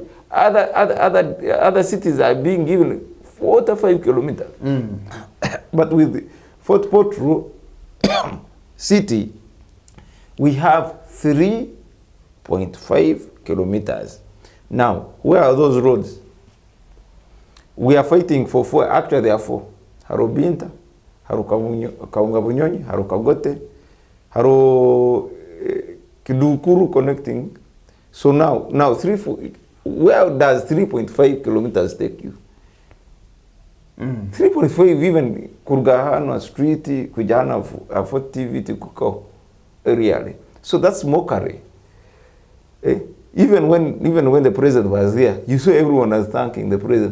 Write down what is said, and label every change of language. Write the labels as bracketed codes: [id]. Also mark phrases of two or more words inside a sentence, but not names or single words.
[en] Other cities are being given 45 kilometers. But with Fort Portal city, we have 3.5 kilometers. Now, where are those roads? We are fighting for 4. Actually, there are 4. [ttj] Haro Binta, Haro Kaunga Bunyonyi, Haro Kagote, Haro Kidukuru connecting. [en] So now 3, where does 3.5 kilometers take you? 3.5, even Kurgahana Street, Kujana, Fort TV, Kuko, really. So that's mockery. Even when the president was there, you saw everyone was thanking the president.